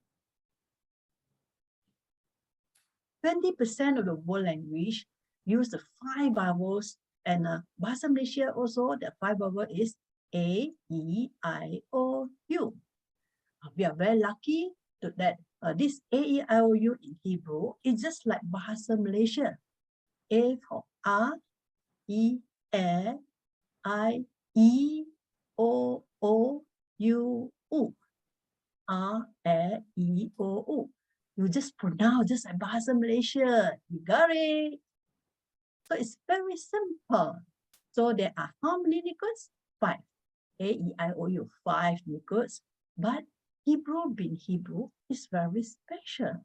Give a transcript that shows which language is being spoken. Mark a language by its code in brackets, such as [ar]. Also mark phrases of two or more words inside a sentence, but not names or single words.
[en] 20% of the world language use the 5 vowels, and Bahasa Malaysia also the 5 vowel is A, E, I, O, U. We are very lucky that this A, E, I, O, U in Hebrew is just like Bahasa Malaysia. A for A, E, I, E, O, U, U. A, E, O, U. You just pronounce just like Bahasa Malaysia. You got it. So it's very simple. So there are how many Nikuds? 5. A, E, I, O, U. 5 Nikuds. But Hebrew being Hebrew is very special.